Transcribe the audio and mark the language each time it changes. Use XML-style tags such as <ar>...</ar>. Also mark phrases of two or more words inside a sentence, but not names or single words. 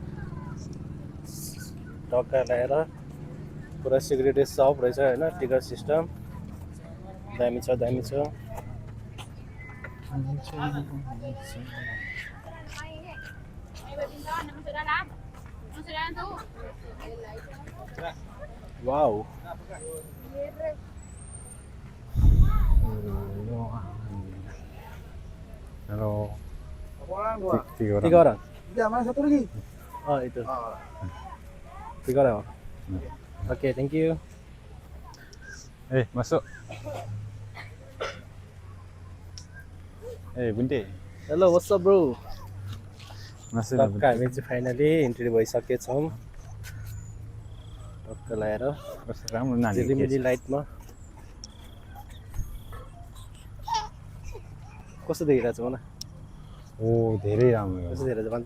<ne>टक्का लगाएर पुरा सिक्युरिटी सप रहेछ हैन।</ne> <en>ticket system</en> <ne>दामी छ दामी छ। वाउ</ne> <en>Hello.</en> <ms>Tiga Tiga orang. orang. Mana satu lagi? Oh itu. Tiga orang. Oke,</ms> <en>thank you.</en> <ms>Masuk. Bunte.</ms> <en>Hello, what's up bro?</en> <ms>Masuk.</ms> <ne>टक्क हामी चाहिँ</ne> <en>finally entry</en> <ne>भइसकेछौँ। टक्क लगाएर राम्रो नानी झिलिमिली लाइटमा कस्तो देखिरहेछ भन? ओ धेरै राम्रो कस्तो देखिरहेछ भन?</ne>